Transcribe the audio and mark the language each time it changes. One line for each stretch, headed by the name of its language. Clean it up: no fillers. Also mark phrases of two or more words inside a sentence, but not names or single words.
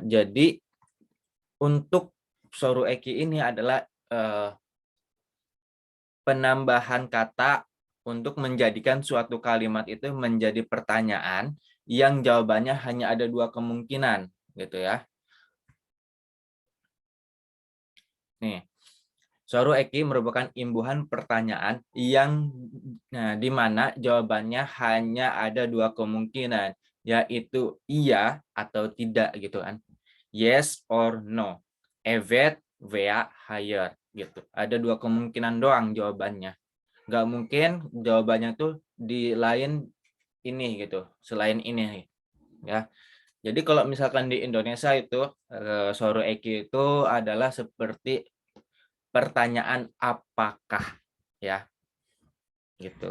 Indonesian: Jadi untuk
Turkish: soru eki
Indonesian: ini adalah penambahan kata untuk menjadikan suatu kalimat itu menjadi pertanyaan yang jawabannya hanya ada dua kemungkinan, gitu ya. Nih,
Turkish: soru eki
Indonesian: merupakan imbuhan pertanyaan yang di mana jawabannya hanya ada dua kemungkinan, yaitu iya atau tidak gitu kan.
English: Yes or no.
Turkish: Evet veya hayır gitu.
Indonesian: Ada dua kemungkinan doang jawabannya. Nggak mungkin jawabannya tuh di lain ini gitu, selain ini ya. Jadi kalau misalkan di Indonesia itu
Turkish: soru eki
Indonesian: itu adalah seperti pertanyaan apakah ya gitu.